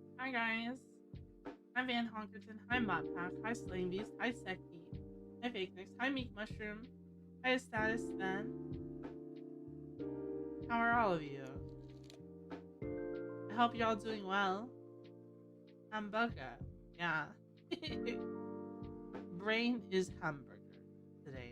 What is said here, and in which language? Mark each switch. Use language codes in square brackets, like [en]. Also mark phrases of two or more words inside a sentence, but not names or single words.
[en] Hi guys, hi Van Honkerton, hi Modpack, hi Slaying Beast, hi Seki, hi Fake Nix, hi Meek Mushroom, hi Status Stan. How are all of you? I hope you're all doing well. Hamburger, yeah. Brain is hamburger today.